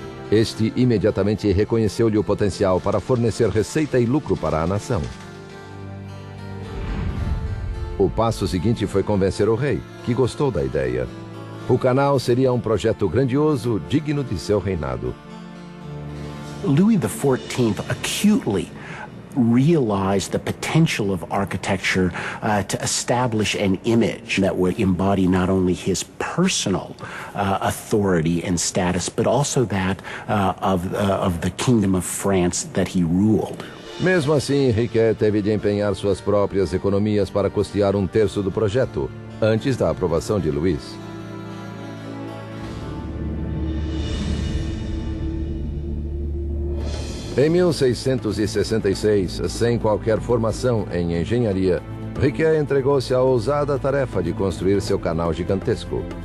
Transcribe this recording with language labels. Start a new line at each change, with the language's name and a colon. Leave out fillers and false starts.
Portuguese: Este imediatamente reconheceu-lhe o potencial para fornecer receita e lucro para a nação. O passo seguinte foi convencer o rei, que gostou da ideia. O canal seria um projeto grandioso, digno de seu reinado.
English: Louis XIV acutely realized the potential of architecture to establish an image that would embody not only his personal authority and status, but also that of the Kingdom of France that he ruled.
Portuguese: Mesmo assim, Riquet teve de empenhar suas próprias economias para custear 1/3 do projeto, antes da aprovação de Luís. Em 1666, sem qualquer formação em engenharia, Riquet entregou-se à ousada tarefa de construir seu canal gigantesco.